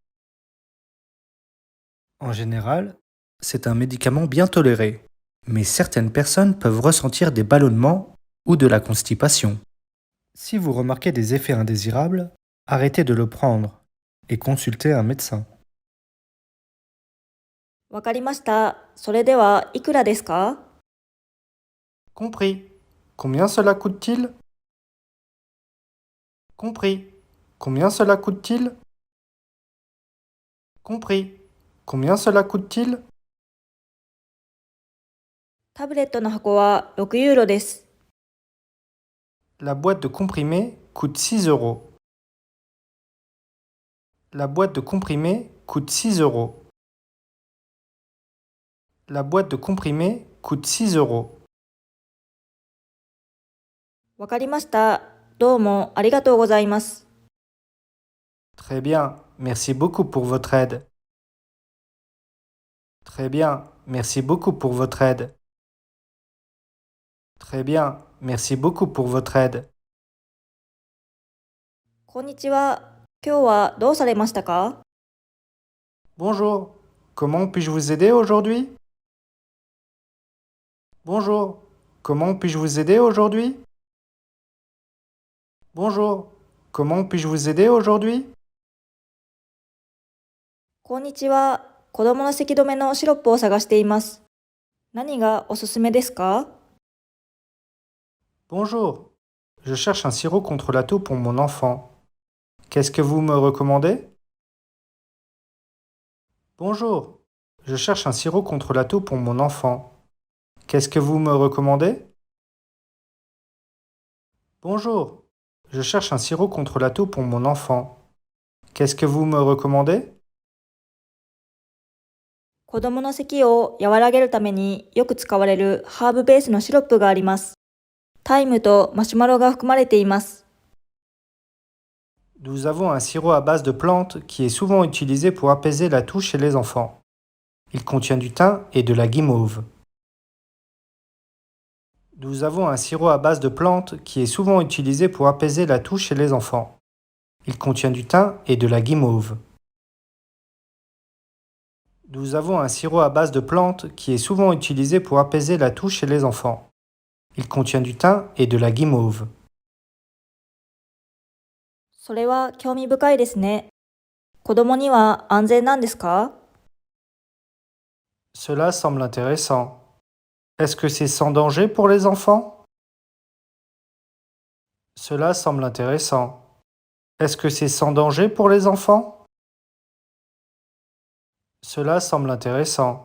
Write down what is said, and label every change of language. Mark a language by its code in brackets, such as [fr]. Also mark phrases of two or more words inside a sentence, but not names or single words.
[fr] En général, c'est un médicament bien toléré, mais certaines personnes peuvent ressentir des ballonnements ou de la constipation. Si vous remarquez des effets indésirables, arrêtez de le prendre et consultez un médecin. [ja] わかりました。それではいくらですか？ [fr] Compris. Combien cela coûte-t-il? Compris. Combien cela coûte-t-il? Compris. Combien cela coûte-t-il? [ja] タブレットの箱は6ユーロです。 [fr] La boîte de comprimés coûte 6 euros. La boîte de comprimés coûte 6 euros. La boîte de comprimés coûte 6 euros. [ja] わかりました。どうもありがとうございます。 [fr] Très bien. Merci beaucoup pour votre aide. Très bien. Merci beaucoup pour votre aide. Très bien. Merci beaucoup pour votre aide. [ja] こんにちは。今日はどうされましたか？ [fr] Bonjour. Comment puis-je vous aider aujourd'hui? Bonjour. Comment puis-je vous aider aujourd'hui? Bonjour. Comment puis-je vous aider aujourd'hui? [ja] こんにちは。子供の咳止めのシロップを探しています。何がおすすめですか？ [fr] Bonjour. Je cherche un sirop contre la toux pour mon enfant. Qu'est-ce que vous me recommandez? Bonjour. Je cherche un sirop contre la toux pour mon enfant. Qu'est-ce que vous me recommandez? Bonjour. Je cherche un sirop contre la toux pour mon enfant. Qu'est-ce que vous me recommandez? [ja] 子供の咳を和らげるためによく使われるハーブベースのシロップがあります。タイムとマシュマロが含まれています。 [fr] Nous avons un sirop à base de plantes qui est souvent utilisé pour apaiser la toux chez les enfants. Il contient du thym et de la guimauve. Nous avons un sirop à base de plantes qui est souvent utilisé pour apaiser la toux chez les enfants. Il contient du thym et de la guimauve. Nous avons un sirop à base de plantes qui est souvent utilisé pour apaiser la toux chez les enfants. Il contient du thym et de la guimauve. [ja] それは興味深いですね。子供には安全なんですか？ [fr] Cela semble intéressant. Est-ce que c'est sans danger pour les enfants? Cela semble intéressant. Est-ce que c'est sans danger pour les enfants? Cela semble intéressant.